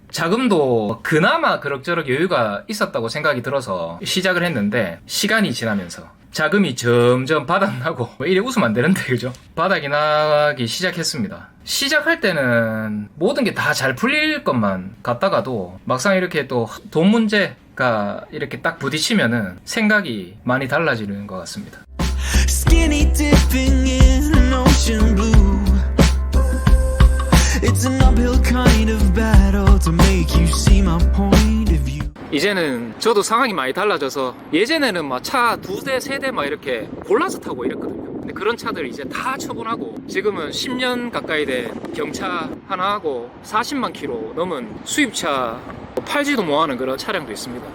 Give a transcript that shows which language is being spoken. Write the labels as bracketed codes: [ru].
[ko] 자금도 그나마 그럭저럭 여유가 있었다고 생각이 들어서 시작을 했는데, 시간이 지나면서 자금이 점점 바닥나고, 이래 웃으면 안 되는데, 그죠? 바닥이 나기 시작했습니다. 시작할 때는 모든 게 다 잘 풀릴 것만 같다가도 막상 이렇게 또 돈 문제가 이렇게 딱 부딪히면은 생각이 많이 달라지는 것 같습니다. [en] Skinny dipping in an ocean blue. It's an uphill kind of battle to make you see my point of view. [ko] 이제는 저도 상황이 많이 달라져서, 예전에는 차 2대, 3대 이렇게 골라서 타고 이랬거든요. 근데 그런 차들 이제 다 처분하고, 지금은 10년 가까이 된 경차 하나 하고 40만 킬로 넘은 수입차, 팔지도 못하는 그런 차량도 있습니다.